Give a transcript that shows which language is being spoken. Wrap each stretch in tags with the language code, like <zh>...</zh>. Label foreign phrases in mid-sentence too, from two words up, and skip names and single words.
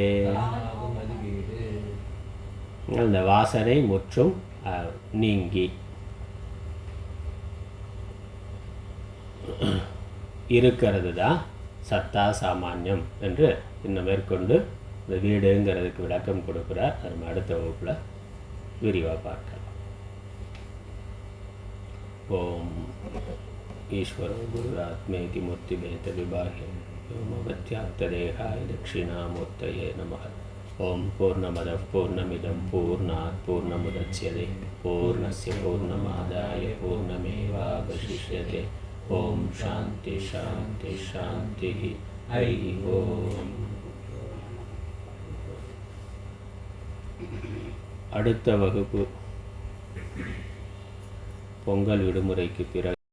<ta>அந்த வாசனை முற்றும் நீங்கி இருக்கிறது தான் சத்தா சாமானியம் என்று இன்னும் மேற்கொண்டு இந்த வீடுங்கிறதுக்கு விளக்கம் கொடுக்கிறார். நம்ம அடுத்த வகுப்பில் விரிவாக பார்க்கலாம்.</ta> <sa>ओम् ईश्वरो गुरुरात्मेति मूर्तिभेद विभाह्यम् व्योमवद्व्याप्तदेहाय दक्षिणामूर्तये नमः. ओम् पूर्णमदः पूर्णमिदम् पूर्णात् पूर्णमुदच्यते पूर्णस्य पूर्णमादाय पूर्णमेवावशिष्यते. ओम् शान्ति शान्ति शान्ति. हरि ओम्.</sa> <ta>அடுத்த வகுப்பு பொங்கல் விடுமுறைக்கு பிறகு</ta>